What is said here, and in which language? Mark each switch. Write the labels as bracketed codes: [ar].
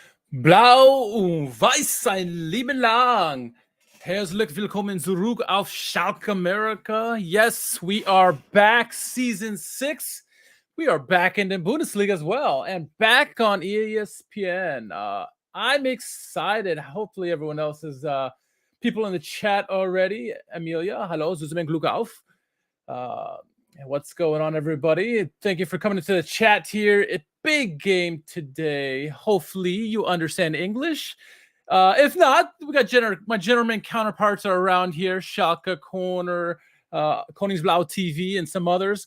[de] Blau und Weiß sein Leben lang. Herzlich willkommen zurück auf Schalke America. [en] Yes, we are back, season 6. We are back in the Bundesliga as well, and back on ESPN. I'm excited. Hopefully, everyone else is people in the chat already. Amelia, hello, Zuzumen [de] Glück auf. [en] What's going on, everybody? Thank you for coming into the chat here. A big game today. Hopefully, you understand English. If not, we got my gentleman counterparts are around here. Schalke Corner, Koningsblau TV, and some others.